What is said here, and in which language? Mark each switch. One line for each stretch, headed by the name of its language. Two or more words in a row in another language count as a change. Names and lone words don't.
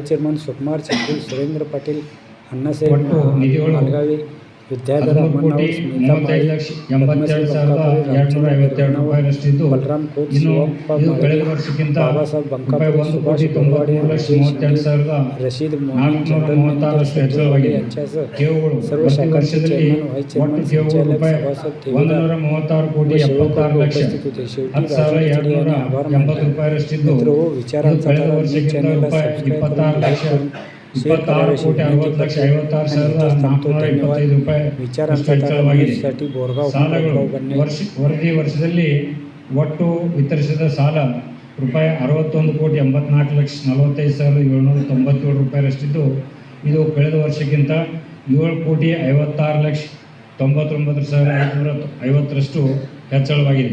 Marathi: चेअरमन सुकुमार छत्री, सुरेंद्र पाटील, अण्णासाहेब मालगावे, विद्याधर अमनराव, स्मिता माळी, पद्मश्री बंकापुरे, रामचंद्र बलराम खोत, शिवप्पा माळगे, बाबासाहेब बंकापुरे, सुभाष गोरवाडे, रशीद मोहम्मद, चंदन मेहता, संजय वाडे यांच्यासह सर्व शाखांचे चेअरमन, व्हाईस चेअरमन, संचालक, सभासद, ठेवीदार व सेवकवर्ग उपस्थित होते. शेवटी राजू खिचडे यांनी आभार मानले. मित्र हो, विचारांचा तारा न्यूज चॅनलला सबस्क्राईब करून लाईक करून शेअर कराव्याची विनंती करतो आणि इथंच थांबतो. धन्यवाद.
Kannada: ವಿಚಾರಾಂತ ನ್ಯೂಸ್ಗಾಗಿ ಬೋರ್ಗಾವ್ ವರದಿ ವರ್ಷದಲ್ಲಿ ಒಟ್ಟು ವಿತರಿಸಿದ ಸಾಲ ರೂಪಾಯಿ 61,84,45,797 ರೂಪಾಯಿರಷ್ಟಿದ್ದು ಇದು ಕಳೆದ ವರ್ಷಕ್ಕಿಂತ 7,56,99,550ರಷ್ಟು ಹೆಚ್ಚಳವಾಗಿದೆ.